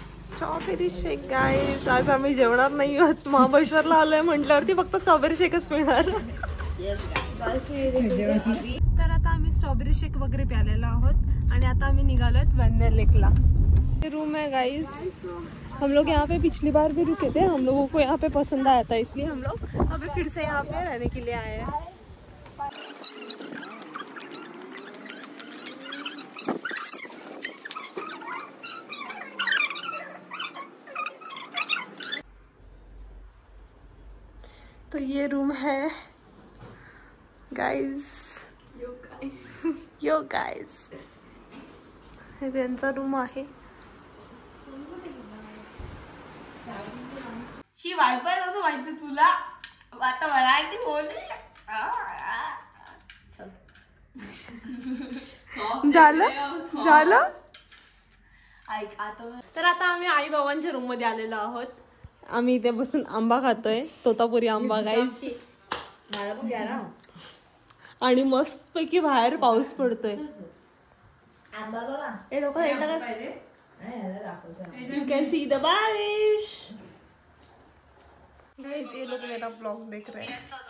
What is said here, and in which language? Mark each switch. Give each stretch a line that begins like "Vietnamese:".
Marathi: Strawberry शेक guys, आज आम्ही जेवणार नाही आहोत, महाबळेश्वरला आलोय म्हटल्यावरती फक्त स्ट्रॉबेरी शेकच पिणार। तर आता आम्ही स्ट्रॉबेरी शेक वगैरे प्यालेलो आहोत आणि आता आम्ही निघालो आहेत वेन्नर लेकला।
Hindi: रूम है गाइस, हम लोग यहाँ पे पिछली बार भी रुके थे, हम लोगों को यहाँ पे पसंद आया था, इसलिए हम लोग अभी फिर से यहाँ पे रहने के लिए आए हैं। तो ये रूम है गाइस,
Marathi: यो गाइस हे त्यांचा रूम आहे। शी वायपर नव्हतं माहिती तुला, आता मराठी बोलली। झालं झालं। ऐक आता तर आता आम्ही आई बाबांच्या रूम मध्ये आलेलो आहोत। आम्ही इथे बसून आंबा खातोय, तोतापुरी आंबा गाईस, मला पण घ्या ना। आणि मस्त पैकी बाहेर पाऊस पडतोय। आंबा बघा,
Hindi: हे लोक
English: You can see the बारिश guys.
Hindi: ये लोग मेरा ब्लॉग देख रहे हैं।